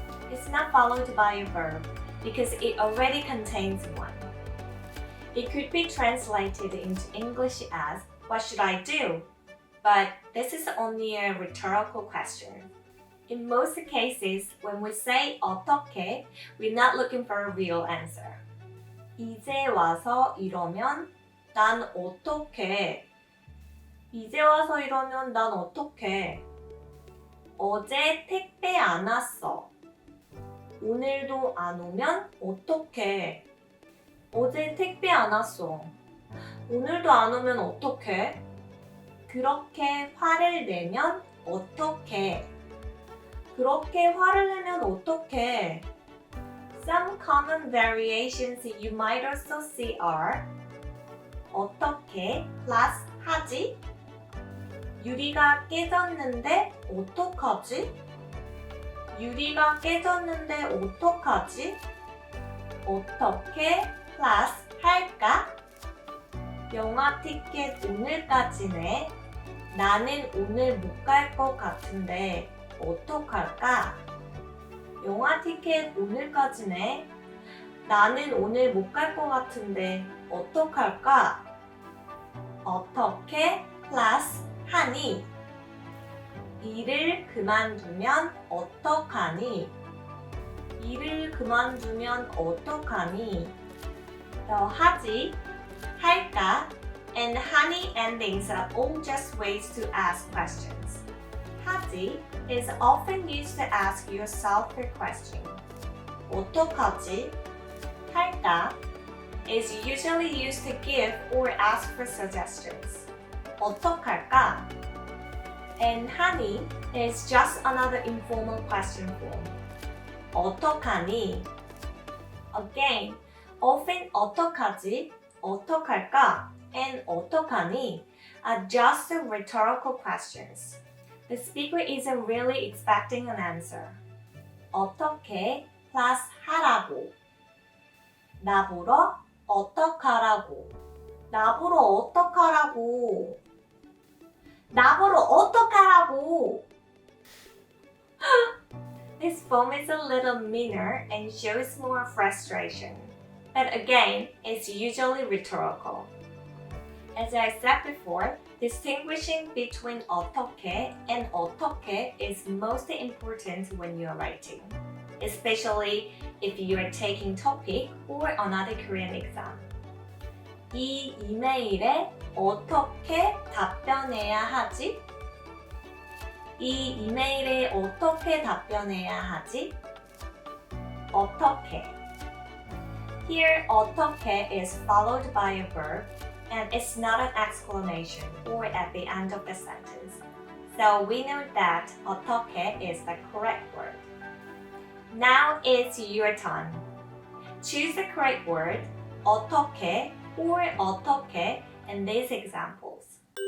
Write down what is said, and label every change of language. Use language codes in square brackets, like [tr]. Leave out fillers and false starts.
[en] It's not followed by a verb because it already contains one. It could be translated into English as, what should I do? But this is only a rhetorical question. In most cases, when we say 어떻게, we're not looking for a real answer. [ko] 이제 와서 이러면 난 어떡해? 이제 와서 이러면 난 어떡해? 어제 택배 안 왔어. 오늘도 안 오면 어떡해? 어제 택배 안 왔어. 오늘도 안 오면 어떡해? 그렇게 화를 내면 어떡해? 그렇게 화를 내면 어떡해? [en] Some common variations you might also see are 어떻게 plus 하지? [ko] 유리가 깨졌는데 어떡하지? 유리가 깨졌는데 어떡하지? 어떻게 플러스 할까? 영화 티켓 오늘까지네. 나는 오늘 못 갈 것 같은데 어떡할까? 영화 티켓 오늘까지네. 나는 오늘 못 갈 것 같은데 어떡할까? 어떻게 플러스 하니? 일을 그만두면 어떡하니? 일을 그만두면 어떡하니? 너 하지? [en] 할까, and 하니 endings are all just ways to ask questions. 하지 is often used to ask yourself a question. [ko] 어떡하지? [en] 할까 is usually used to give or ask for suggestions. [ko] 어떡할까? [en] And 하니 is just another informal question form. [ko] 어떡하니? [en] Again, often 어떡하지, 어떡할까, and 어떡하니 are just rhetorical questions. The speaker isn't really expecting an answer. [ko] 어떻게 plus 하라고. 나보러 어떡하라고. 나보러 어떡하라고. 나보러 어떡하라고. [en] This form is a little meaner and shows more frustration. But again, it's usually rhetorical. As I said before, distinguishing between 어떻게 and 어떡해 is most important when you're writing, especially if you are taking TOPIK or another Korean exam. [ko] 이 이메일에 어떻게 답변해야 하지? 이 이메일에 어떻게 답변해야 하지? 어떻게. [en] Here, 어떻게 is followed by a verb, and it's not an exclamation or at the end of the sentence. So we know that 어떻게 is the correct word. Now it's your turn. Choose the correct word, 어떻게 or 어떻게 in these examples.